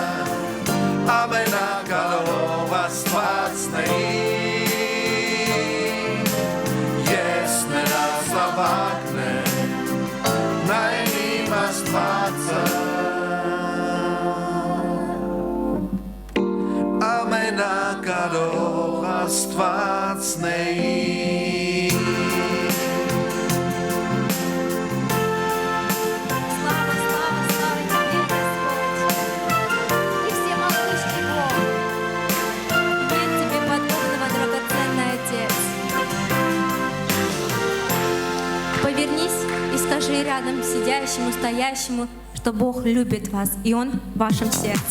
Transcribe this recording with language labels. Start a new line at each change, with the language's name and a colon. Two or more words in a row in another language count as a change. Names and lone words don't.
Armenian: ամենակարող Աստվածն է իմ, ես նրա զավակն եմ, նա է իմ Աստվածը, ամենակարող Աստվածն է իմ,
Russian: Слава, слава, слава Тебе, Господь! Ты всемогущий Бог! Нет Тебе подобного, драгоценный Отец! Повернись и скажи рядом сидящему, стоящему, что Бог любит вас, и Он в вашем сердце.